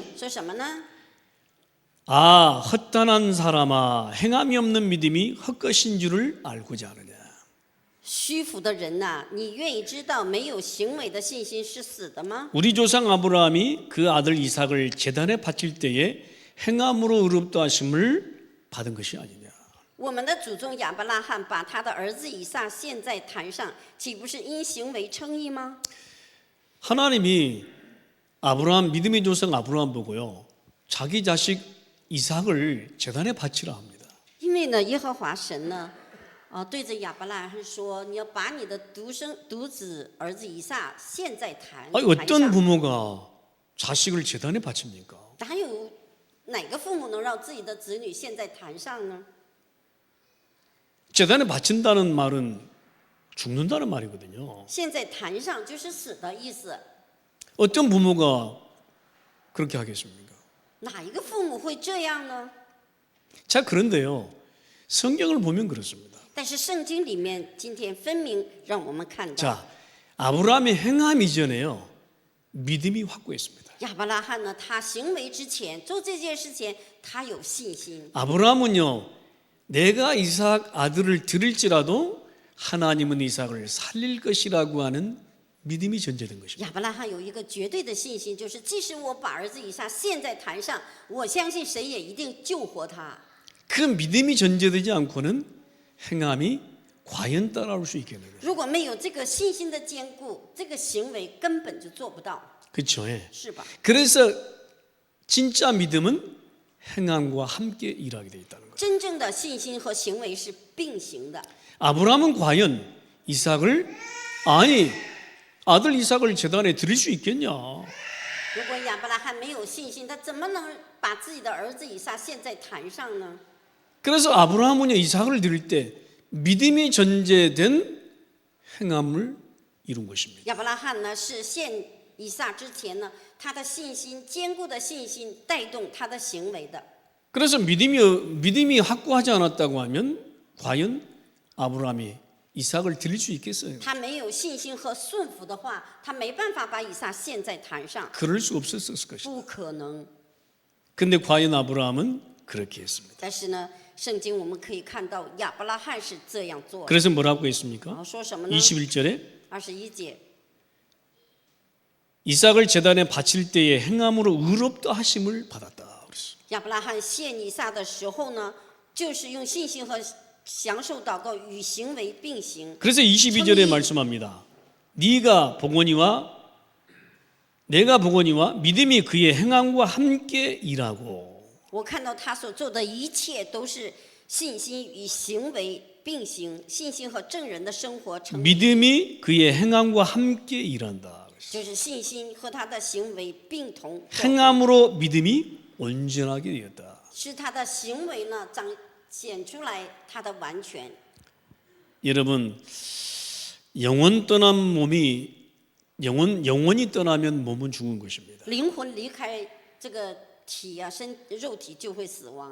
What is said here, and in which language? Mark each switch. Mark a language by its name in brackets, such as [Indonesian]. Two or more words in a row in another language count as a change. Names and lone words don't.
[Chinese] 说什么呢？ [Korean] 아, 헛단한 사람아, 행함이 없는 믿음이 헛것인 줄을 알고자 하느냐. [Chinese] 虚浮的人呐、你愿意知道没有行为的信心是死的吗？ [Korean] 우리 조상 아브라함이 그 아들 이삭을 제단에 바칠 때에 행함으로 의롭다 하심을 받은 것이 아니냐. [Chinese] 我们的祖宗亚伯拉罕把他的儿子以撒献在坛上，岂不是因行为称义吗？ [Korean] 하나님이 아브라함 믿음의 조상 아브라함 보고요. 자기 자식 이삭을 제단에 바치라 합니다. [Chinese] 因为呢，耶和华神呢，对着亚伯拉罕说，你要把你的独子儿子以撒献在坛 [Korean] 아니, [Chinese] 坛 [Korean] 어떤 [Chinese] 上。 [Korean] 부모가 자식을 제단에 바칩니까? [Chinese] 哪有哪个父母能让自己的子女献在坛上呢？ [Korean] 제단에 바친다는 말은 죽는다는 말이거든요. [Chinese] 献在坛上就是死的意思。 [Korean] 어떤 부모가 그렇게 하겠습니까? [Chinese] 哪一个父母会这样呢？ [Korean] 자, 그런데요. 성경을 보면 그렇습니다. [Chinese] 但是圣经里面今天分明让我们看到， [Korean] 자, 아브라함의 행함 이전에요. 믿음이 확고했습니다. [Chinese] 亚伯拉罕呢，他行为之前做这件事前，他有信心。 [Korean] 아브라함은요. 내가 이삭 아들을 드릴지라도 하나님은 이삭을 살릴 것이라고 하는 믿음이 전제된 것입니다. [Chinese] 亚伯拉罕有一个绝对的信心，就是即使我把儿子以撒献在坛上，我相信神也一定救活他。 [Korean] 그 믿음이 전제되지 않고는 행함이 과연 따라올 수 있겠느냐. [Chinese] 如果没有这个信心的坚固，这个行为根本就做不到， [Korean] 그렇죠. 예. [Chinese] 是吧？ [Korean] 그래서 진짜 믿음은 행함과 함께 일하게 돼 있다는 거예요. [Chinese] 真正的信心和行为是并行的。 [Korean] 아브라함은 과연 이삭을 아들 이삭을 제단에 드릴 수 있겠냐? [Chinese] 如果亚伯拉罕没有信心，他怎么能把自己的儿子以撒献在坛上呢？ [Korean] 그래서 아브라함은 이삭을 드릴 때 믿음이 전제된 행함을 이룬 것입니다. [Chinese] 亚伯拉罕呢是献以撒之前呢，他的信心坚固的信心带动他的行为的。 [Korean] 그래서 믿음이 확고하지 않았다고 하면 과연 아브라함이 이삭을 드릴 수 있겠어요? [Chinese] 他没有信心和顺服的话，他没办法把以撒献在坛上， [Korean] 그럴 수 없었을 것이다. [Chinese] 不可能。 [Korean] 근데 과연 아브라함은 그렇게 했습니다. [Chinese] 但是呢，圣经我们可以看到亚伯拉罕是这样做的。 [Korean] 그래서 뭐라고 했습니까? [Chinese] 说什么呢？ [Korean] 21절에 [Chinese] 21节， [Korean] 이삭을 제단에 바칠 때에 행함으로 의롭다 하심을 받았다. 그랬어요. [Chinese] 亚伯拉罕献以撒的时候呢，就是用信心和享受祷告与行为并行。 [Korean] 그래서 22절에 말씀합니다. 네가 보거니와 내가 보거니와 믿음이 그의 행함과 함께 일하고. [Chinese] 我看到他所做的一切都是信心与行为并行，信心和证人的生活成立， [Korean] 믿음이 그의 행함과 함께 일한다. [Chinese] 就是信心和他的行为并同， [Korean] 행함으로 믿음이 온전하게 되었다. [Chinese] 是他的行为呢彰显出来他的完全。 [Korean] 여러분 영혼이 떠나면 몸은 죽은 것입니다. [Chinese] 灵魂离开这个体啊肉体就会死亡。